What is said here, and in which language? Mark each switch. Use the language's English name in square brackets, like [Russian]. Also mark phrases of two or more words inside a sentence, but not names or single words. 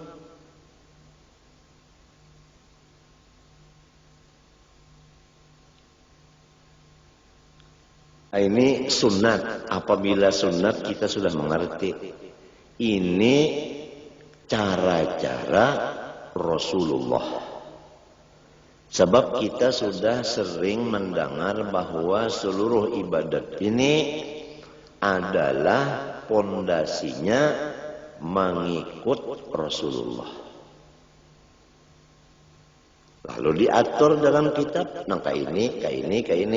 [Indonesian] Ini sunat. Apabila sunat kita sudah mengerti. Ini cara-cara Rasulullah. Sebab kita sudah sering mendengar bahwa seluruh ibadat ini adalah pondasinya mengikut Rasulullah. Lalu diatur dalam kitab, kayak ini.